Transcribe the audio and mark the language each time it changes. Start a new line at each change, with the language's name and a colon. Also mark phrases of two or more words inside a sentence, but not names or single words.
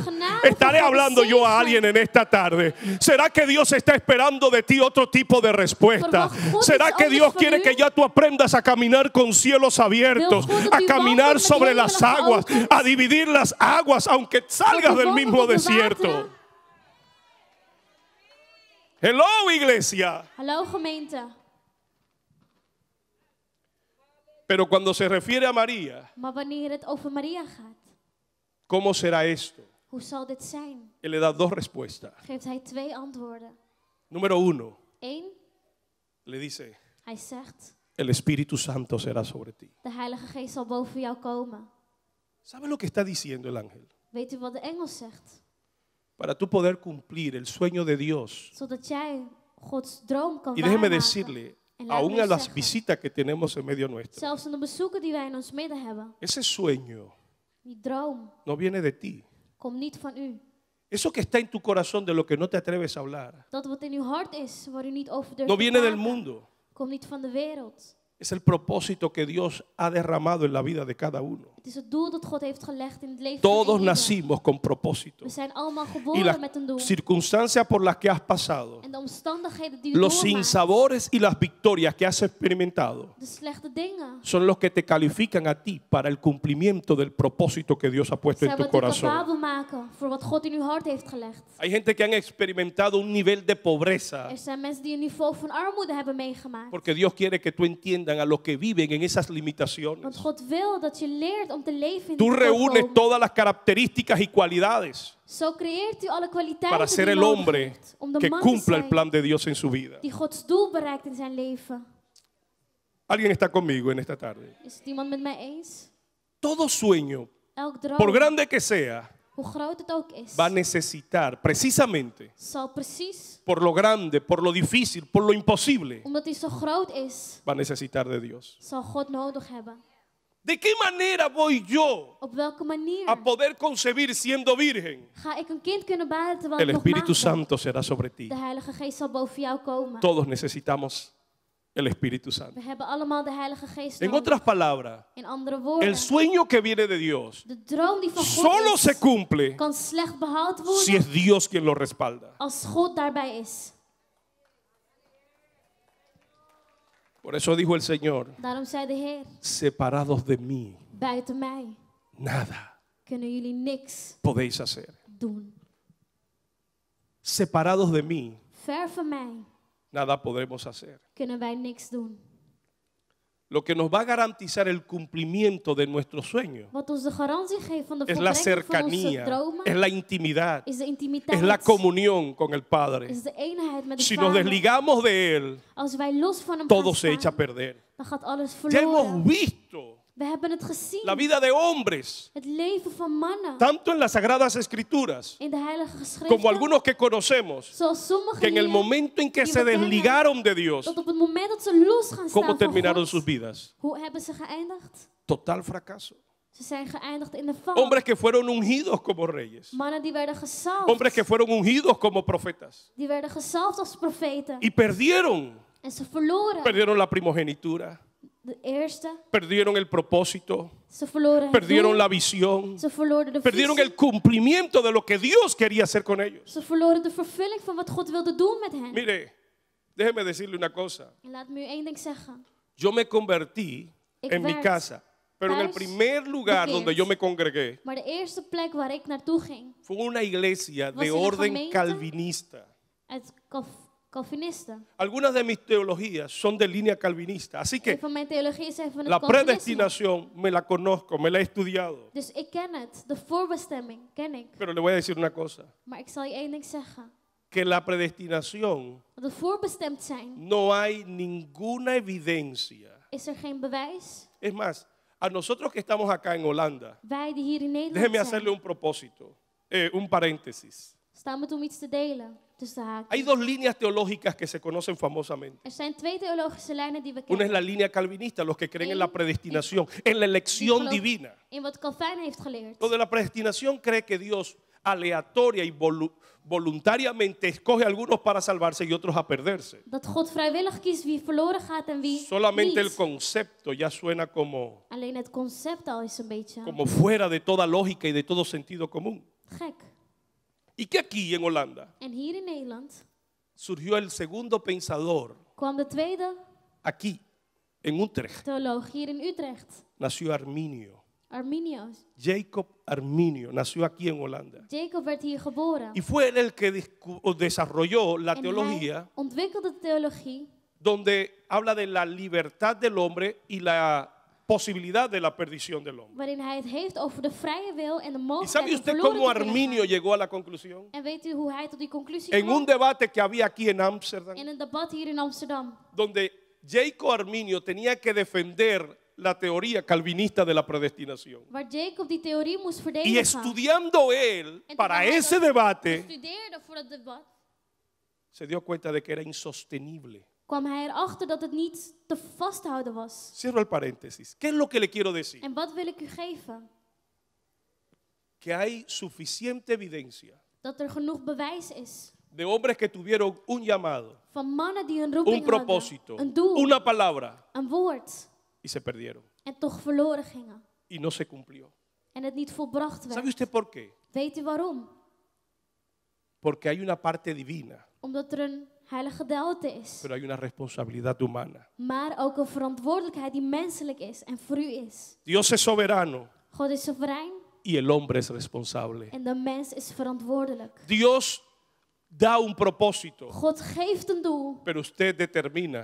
Dutch: De genade
Spanish: Estaré
Dutch: van God, de
Spanish: hablando yo a
Dutch: zegen.
Spanish: alguien en esta tarde. ¿Será que Dios está esperando de ti otro tipo de respuesta?
Dutch: Verwacht God
Spanish: ¿Será
Dutch: iets
Spanish: que
Dutch: anders
Spanish: Dios
Dutch: van
Spanish: quiere
Dutch: u?
Spanish: que ya tú aprendas a caminar con cielos abiertos,
Dutch: Wil God dat
Spanish: a
Dutch: u
Spanish: caminar
Dutch: wandelt met
Spanish: sobre las
Dutch: hemelen
Spanish: aguas,
Dutch: geopend?
Spanish: a dividir las aguas, aunque salgas
Dutch: u
Spanish: del
Dutch: wandelt
Spanish: mismo
Dutch: op de
Spanish: desierto?
Dutch: wateren?
Spanish: Hello, iglesia.
Dutch: Hallo gemeente.
Spanish: Pero cuando se refiere a María,
Dutch: Maar wanneer het over Maria gaat,
Spanish: ¿cómo será esto?
Dutch: hoe zal dit zijn?
Spanish: Él le da dos respuestas.
Dutch: Geeft hij 2 antwoorden.
Spanish: Número uno,
Dutch: 1,
Spanish: le dice,
Dutch: hij zegt,
Spanish: el Espíritu Santo será sobre ti.
Dutch: de Heilige Geest zal boven jou komen.
Spanish: ¿Sabe lo que está diciendo el ángel?
Dutch: Weet u wat de engel zegt?
Spanish: Para tú poder cumplir el sueño de Dios.
Dutch: Zodat jij Gods droom kan
Spanish: Y déjeme
Dutch: waarmaken.
Spanish: decirle,
Dutch: En laat
Spanish: aún
Dutch: me
Spanish: a las
Dutch: zeggen,
Spanish: visitas que tenemos en medio nuestro,
Dutch: zelfs in de bezoeken die wij in ons midden hebben,
Spanish: ese sueño
Dutch: die droom
Spanish: no viene de ti.
Dutch: komt niet van u.
Spanish: Eso que está en tu corazón de lo que no te atreves a hablar,
Dutch: Dat wat in uw hart is, waar u niet over durft
Spanish: no te viene del
Dutch: praten,
Spanish: mundo.
Dutch: komt niet van de wereld.
Spanish: Es el propósito que Dios ha derramado en la vida de cada uno.
Dutch: Het is het doel dat God heeft gelegd in het leven
Spanish: Todos
Dutch: van ieder.
Spanish: nacimos con propósito.
Dutch: We zijn allemaal
Spanish: Y
Dutch: geboren
Spanish: las
Dutch: met een doel.
Spanish: circunstancias por las que has pasado,
Dutch: En de omstandigheden die u
Spanish: los
Dutch: doormaakt,
Spanish: sinsabores y las victorias que has experimentado,
Dutch: de slechte dingen,
Spanish: son los que te califican a ti para el cumplimiento del propósito que Dios ha puesto en
Dutch: zijn
Spanish: tu
Dutch: wat u
Spanish: corazón.
Dutch: capabel maken voor wat God in uw hart heeft gelegd.
Spanish: Hay gente que han experimentado un nivel de pobreza
Dutch: Er zijn mensen die een niveau van armoede hebben meegemaakt.
Spanish: porque Dios quiere que tú entiendas a los que viven en esas
Dutch: Want
Spanish: limitaciones.
Dutch: God wil dat je leert om te leven in
Spanish: Tú
Dutch: die
Spanish: reúnes
Dutch: tekortkomen.
Spanish: todas las características y cualidades
Dutch: Zo creëert u alle kwaliteiten
Spanish: para ser
Dutch: die u
Spanish: el
Dutch: nodig
Spanish: hombre
Dutch: heeft om de
Spanish: que
Dutch: man te
Spanish: cumpla el
Dutch: zijn
Spanish: plan de Dios en su vida.
Dutch: die Gods doel bereikt in zijn leven.
Spanish: ¿Alguien está conmigo en esta tarde?
Dutch: Is het iemand met mij eens?
Spanish: Todo sueño,
Dutch: Elk droom,
Spanish: por grande que sea,
Dutch: hoe groot het ook is,
Spanish: va a necesitar precisamente
Dutch: zal precies,
Spanish: por lo grande, por lo difícil, por lo imposible,
Dutch: omdat hij zo groot is,
Spanish: va a necesitar de Dios.
Dutch: zal God nodig hebben.
Spanish: ¿De qué manera voy yo
Dutch: Op welke manier
Spanish: a poder concebir siendo virgen?
Dutch: ga ik een kind kunnen baren terwijl
Spanish: El
Dutch: ik nog
Spanish: Espíritu
Dutch: maagd ben?
Spanish: Santo será sobre ti.
Dutch: De Heilige Geest zal boven jou komen.
Spanish: Todos necesitamos el Espíritu Santo.
Dutch: We hebben allemaal de Heilige Geest
Spanish: En
Dutch: nodig.
Spanish: otras palabras,
Dutch: In andere woorden,
Spanish: el sueño que viene de Dios
Dutch: de droom die van God
Spanish: solo
Dutch: is,
Spanish: se cumple
Dutch: kan slecht behaald worden
Spanish: si es Dios quien lo respalda.
Dutch: als God daarbij is.
Spanish: Por eso dijo el Señor,
Dutch: Daarom zei de Heer,
Spanish: separados de mí,
Dutch: buiten mij
Spanish: nada
Dutch: kunnen jullie niks
Spanish: podéis hacer.
Dutch: doen.
Spanish: Separados de mí,
Dutch: Ver van mij
Spanish: nada podremos hacer.
Dutch: kunnen wij niks doen.
Spanish: Lo que nos va a garantizar el cumplimiento de nuestro sueño
Dutch: Wat ons de garantie geeft van de
Spanish: es la
Dutch: volbrengung van onze
Spanish: cercanía,
Dutch: dromen,
Spanish: es la intimidad,
Dutch: is de intimiteit,
Spanish: es la comunión con el Padre.
Dutch: is de eenheid met de
Spanish: Si nos
Dutch: Vader.
Spanish: desligamos de Él,
Dutch: Als wij los van hem
Spanish: todo
Dutch: gaan
Spanish: se echa a
Dutch: staan,
Spanish: perder.
Dutch: dan gaat alles
Spanish: Ya hemos
Dutch: verloren.
Spanish: visto
Dutch: We hebben het gezien.
Spanish: la vida de hombres,
Dutch: Het leven van mannen
Spanish: tanto en las Sagradas Escrituras
Dutch: in de Heilige Geschriften,
Spanish: como algunos que conocemos,
Dutch: zoals sommigen
Spanish: que en el
Dutch: hier,
Spanish: momento en que
Dutch: die
Spanish: se
Dutch: we kennen,
Spanish: desligaron de Dios,
Dutch: dat op het moment dat ze los gaan
Spanish: ¿cómo
Dutch: staan van
Spanish: terminaron
Dutch: God,
Spanish: sus vidas?
Dutch: hoe hebben ze geëindigd?
Spanish: Total fracaso.
Dutch: Ze zijn geëindigd in de val.
Spanish: Hombres que fueron ungidos como reyes,
Dutch: Mannen die werden gezalfd,
Spanish: hombres que fueron ungidos como profetas
Dutch: die werden gezalfd als profeten.
Spanish: y perdieron
Dutch: En ze verloren
Spanish: la primogenitura,
Dutch: de eerste,
Spanish: perdieron el propósito,
Dutch: ze verloren het
Spanish: perdieron
Dutch: doel,
Spanish: la visión,
Dutch: ze verloren de
Spanish: perdieron
Dutch: visie,
Spanish: el cumplimiento de lo que Dios quería hacer con ellos.
Dutch: ze verloren de vervulling van wat God wilde doen met hen.
Spanish: Mire, Déjeme decirle una cosa.
Dutch: En laat me u één ding zeggen.
Spanish: Yo me convertí
Dutch: Ik
Spanish: en mi
Dutch: werd
Spanish: casa, pero en el
Dutch: thuis
Spanish: primer lugar
Dutch: bekeerd.
Spanish: donde yo me congregué
Dutch: Maar de eerste plek waar ik naartoe ging,
Spanish: fue una iglesia
Dutch: Was
Spanish: de
Dutch: in een
Spanish: orden
Dutch: gemeente?
Spanish: calvinista.
Dutch: uit Calvinisten.
Spanish: Algunas de mis teologías son de línea calvinista, así
Dutch: Een
Spanish: que
Dutch: van mijn theologie is even het
Spanish: la
Dutch: Calvinisme.
Spanish: predestinación me la conozco, me la he estudiado.
Dutch: Dus ik ken het. De voorbestemming ken ik.
Spanish: Pero le voy a decir una cosa,
Dutch: Maar ik zal je één ding zeggen.
Spanish: que la predestinación
Dutch: Dat we voorbestemd zijn,
Spanish: no hay ninguna evidencia.
Dutch: is er geen bewijs.
Spanish: Es más, a nosotros que estamos acá en Holanda,
Dutch: Wij die hier in
Spanish: déjeme
Dutch: Nederland
Spanish: hacerle
Dutch: zijn,
Spanish: un propósito, un paréntesis.
Dutch: staan met om iets te delen. Tussen de
Spanish: Hay
Dutch: haakjes.
Spanish: dos líneas teológicas que se conocen famosamente.
Dutch: Er zijn twee theologische lijnen die we
Spanish: Una es
Dutch: kennen.
Spanish: la línea calvinista, los que creen en la predestinación, en la elección
Dutch: geloof-
Spanish: divina.
Dutch: In wat Calvijn heeft geleerd.
Spanish: Lo de la predestinación cree que Dios aleatoria y voluntariamente escoge a algunos para salvarse y otros a perderse.
Dutch: Dat God vrijwillig kiest wie verloren gaat en wie
Spanish: Solamente el
Dutch: niet.
Spanish: concepto ya suena como
Dutch: Alleen het concept al is een beetje
Spanish: fuera de toda lógica y de todo sentido común.
Dutch: gek.
Spanish: Y que aquí en Holanda
Dutch: En hier in Nederland
Spanish: surgió el segundo pensador,
Dutch: kwam de tweede
Spanish: aquí en Utrecht,
Dutch: theoloog hier in Utrecht.
Spanish: nació Arminio.
Dutch: Arminius.
Spanish: Jacob Arminio nació aquí en Holanda.
Dutch: Jacob werd hier geboren.
Spanish: Y fue él el que desarrolló la
Dutch: En
Spanish: teología
Dutch: hij ontwikkelde de theologie
Spanish: donde habla de la libertad del hombre y la posibilidad de la perdición del hombre.
Dutch: waarin hij het heeft over de vrije wil en de
Spanish: ¿Y
Dutch: mogelijkheid
Spanish: sabe
Dutch: om
Spanish: usted
Dutch: verloren
Spanish: cómo
Dutch: te kunnen
Spanish: Arminio
Dutch: gaan.
Spanish: llegó a la conclusión?
Dutch: En weet u hoe hij tot die conclusie
Spanish: En un
Dutch: kwam?
Spanish: debate que había aquí en Ámsterdam,
Dutch: In een debat hier in Amsterdam.
Spanish: donde Jacob Arminio tenía que defender la teoría calvinista de la predestinación.
Dutch: Waar Jacob die theorie moest
Spanish: Y
Dutch: verdedigen.
Spanish: estudiando él
Dutch: En
Spanish: para
Dutch: terwijl hij
Spanish: ese
Dutch: dat
Spanish: debate,
Dutch: studeerde voor het debat,
Spanish: se dio cuenta de que era insostenible. kwam hij erachter dat het niet te vasthouden was. Cierro el paréntesis. ¿Qué es lo que le quiero decir?
Dutch: En wat wil ik u geven?
Spanish: Que hay suficiente evidencia
Dutch: Dat er genoeg bewijs is
Spanish: de hombres que tuvieron un llamado,
Dutch: van mannen die een
Spanish: un
Dutch: roeping
Spanish: propósito,
Dutch: hadden, een doel,
Spanish: una palabra
Dutch: een woord,
Spanish: y se perdieron
Dutch: en toch verloren gingen.
Spanish: y no se cumplió.
Dutch: En het niet volbracht
Spanish: ¿Sabe
Dutch: werd.
Spanish: usted por qué?
Dutch: Weet u waarom?
Spanish: Porque hay una parte divina,
Dutch: Omdat er een heilige gedeelte is.
Spanish: pero hay una responsabilidad humana.
Dutch: Maar ook een verantwoordelijkheid die menselijk is en voor u is.
Spanish: Dios es soberano
Dutch: God is soeverein
Spanish: y el hombre es responsable.
Dutch: en de mens is verantwoordelijk.
Spanish: Dios da un propósito,
Dutch: God geeft een doel,
Spanish: pero usted determina